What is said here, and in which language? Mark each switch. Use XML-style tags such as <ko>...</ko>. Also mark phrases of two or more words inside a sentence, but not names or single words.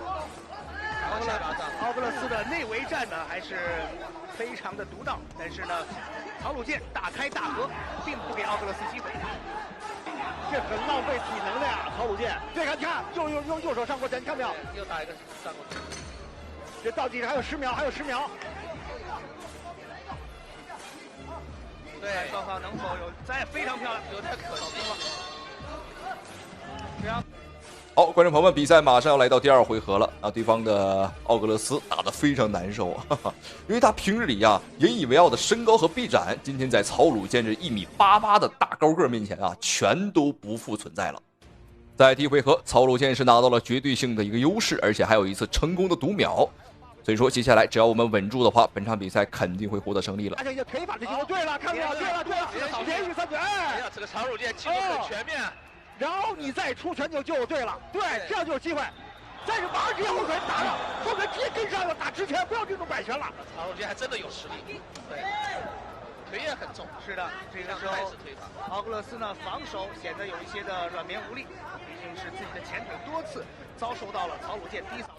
<zh>奧格勒斯的內圍戰呢還是非常的獨到，但是呢，曹魯健大開大合，並不給奧格勒斯機會。這很浪費體能的呀，曹魯健。對，你看，右手上勾拳，你看沒有？又打一個上勾拳。這倒計時還有10秒，对，双方能否有？咱也非常漂亮，有点可惜了。好，觀眾朋友們，比賽馬上要來到第2回合了啊！對方的奧格勒斯打得非常難受啊，因為他平日裡呀引以為傲的身高和臂展，今天在曹魯健這1.88米的大高個面前啊，全都不復存在了。在第1回合，曹魯健是拿到了絕對性的一個優勢，而且還有一次成功的讀秒。所以說，接下來只要我們穩住的話，本場比賽肯定會獲得勝利了。而且這腿法的進攻，對了，看到對了，連續3拳，哎呀，這個曹魯健進攻很全面，然後你再出拳就對了，對，這樣就有機會。但是馬上直接後腿打了，後腿直接跟上了，打直拳，不要這種擺拳了。曹魯健還真的有實力，對，腿也很重。是的，這個時候奧格勒斯呢防守顯得有一些的軟綿無力，畢竟是自己的前腿多次遭受到了曹魯健低掃。</zh>